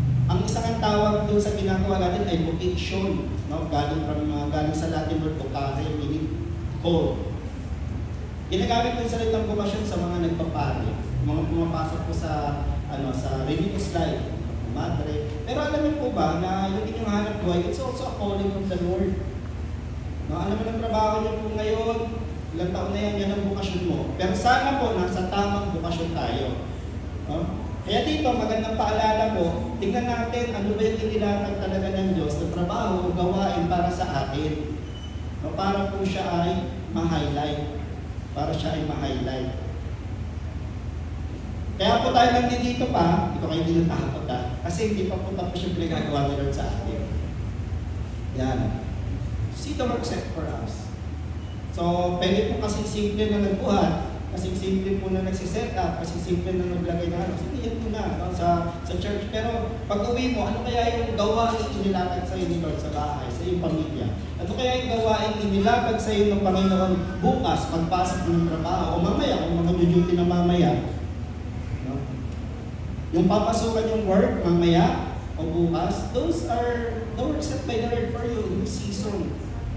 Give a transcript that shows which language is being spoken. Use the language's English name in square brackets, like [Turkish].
[Filipino] Ang isang tawag doon sa ginagawa natin ay vocation. No? Galing sa [English] Latin word vocare, meaning call. [Filipino] Ginagamit ko yung salitang vocation sa mga nagpapari, mga pumapasok po sa religious life, madre. Pero alam niyo po ba na yung inyong hanap buhay, [English] it's also a calling of the Lord. [Filipino] No? Alam mo ng trabaho niyo po ngayon, ilang taon na yan ang vocation mo. Pero sana po nasa tamang vocation tayo. No? Kaya dito, magandang paalala po, tingnan natin ano ba yung inilatag talaga ng Diyos na trabaho o gawain para sa atin. No, para po siya ay ma-highlight. Para siya ay ma-highlight. Kaya po tayo nandito pa, ito kayo din natakot kasi hindi pa po tapos yung pinagagawa ni Lord sa atin. Yan. [English] See the work set for us. [Filipino] So, pwede po kasing simple na nagbuhat, kasing simple po na nagsiset up, kasing simple na naglagay na sige, yan po na sa church. Pero pag uwi mo, ano kaya yung gawain inilatag sa iyo ni Lord sa bahay, sa iyong pamilya? Ano kaya yung gawain inilatag sa iyo ng Panginoon bukas, pagpasok ng trabaho, o mamaya, kung mag-duty na mamaya? No? Yung papasukan yung work, mamaya, o bukas, [English] those are the work set by the Lord for you in this season.